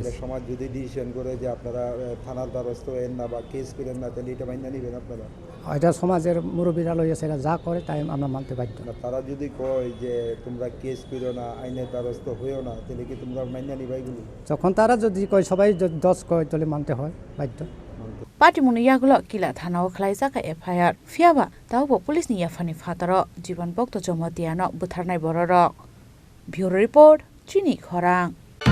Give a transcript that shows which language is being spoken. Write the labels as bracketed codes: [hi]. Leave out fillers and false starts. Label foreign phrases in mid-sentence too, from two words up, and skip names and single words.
[bn] সমাজ যদি ডিসিশন করে যে আপনারা থানার দ্বারস্থ হন না বা কেস করেন না তাহলে এটা মাইনা নেবেন আপনারা এটা সমাজের মুরব্বীরা লইয়া সেটা যা করে তাই আমরা মানতে বাধ্য তারা যদি কয় যে তোমরা কেস করো না আইনের দ্বারস্থ হইও না তাহলে কি তোমরা মাইনা নিবা এগুলো যখন তারা যদি কয় সবাই দশ কয় তাহলে মানতে হয় বাধ্য [trp] Patimung Yakulo Killa Thanao Khlaijaka FIR Fiaba Taubo Police ni Yafani Fataro Jaban Bhakta Jamatia Bororok Bureau Report Chini Khorang